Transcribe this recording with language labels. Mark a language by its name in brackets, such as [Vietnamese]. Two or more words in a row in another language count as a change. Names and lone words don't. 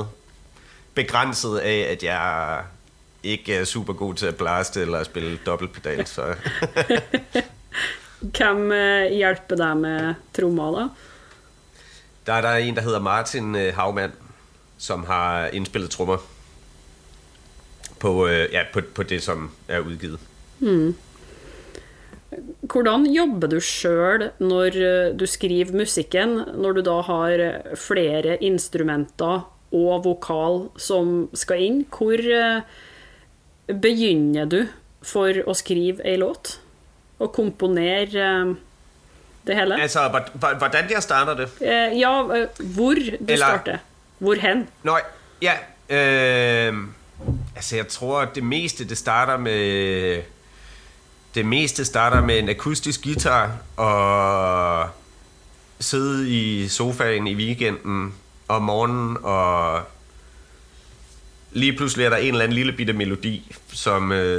[Danish] Begrænset af, at jeg ikke er super god til at blaste eller spille dobbeltpedal. Så. [Norwegian] Hvem hjælper dig med trommer, da? [Danish] Der er en, der hedder Martin Havmann, som har indspillet trommer på det, som er udgivet. [Norwegian] Hvordan jobber du selv, når du skriver musikken, når du da har flere instrumenter og vokal som skal inn? Hvor begynner du for å skrive en låt og komponere det hele? [Danish] Altså, hvordan jeg starter det? [Norwegian] Ja, hvor du starter. Hvorhen? [Danish] Nå, ja. Altså, jeg tror, at det meste starter med en akustisk guitar og sidde i sofaen i weekenden om morgenen, og lige pludselig er der en eller anden lille bitte melodi, som